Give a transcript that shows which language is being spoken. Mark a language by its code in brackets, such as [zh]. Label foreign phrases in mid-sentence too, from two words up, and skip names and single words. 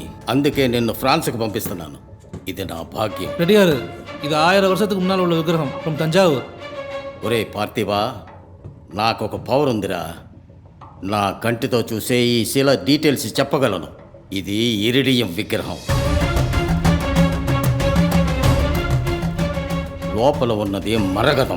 [te] అందుకే నిన్ను ఫ్రాన్స్కి పంపిస్తున్నాను. ఇది నా భాగ్యం. [ta] ரெடியாரு, இது 1000 வருஷத்துக்கு முன்னால் உள்ள விக்கிரகம் ஃப்ரம் தஞ்சாவூர். [te] ఒరే పార్థివా, నాకొక పవర్ ఉందిరా. నా కంటితో చూసే ఈ శిల డీటెయిల్స్ చెప్పగలను. ఇది ఇరిడియం విగ్రహం. లోపల ఉన్నది మరగదం.